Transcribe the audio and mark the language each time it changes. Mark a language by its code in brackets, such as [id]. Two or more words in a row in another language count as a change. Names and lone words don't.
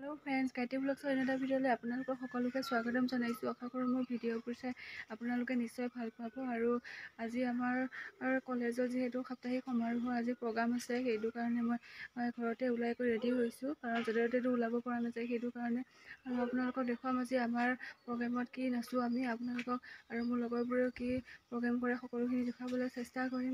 [en] Hello friends [as] গায়ত্ৰী ব্লগছৰ এনেটা ভিডিঅ'লৈ আপোনালোকক সকলোকে স্বাগতম জনাইছোঁ। আশা কৰোঁ মোৰ ভিডিঅ'বোৰ চাই আপোনালোকে নিশ্চয় ভাল পাব। আৰু আজি আমাৰ কলেজৰ যেহেতু সাপ্তাহিক সমাৰোহ আজি প্ৰগ্ৰাম আছে, সেইটো কাৰণে মই ঘৰতে ওলাই কৰি ৰেডি হৈছো, কাৰণ যদিও ওলাব পৰা নাযায় সেইটো কাৰণে। আৰু আপোনালোকক দেখুৱাম আজি আমাৰ প্ৰগ্ৰামত কি নাচো আমি, আপোনালোকক আৰু মোৰ লগৰবোৰেও কি প্ৰগ্ৰাম কৰে সকলোখিনি দেখাবলৈ চেষ্টা কৰিম।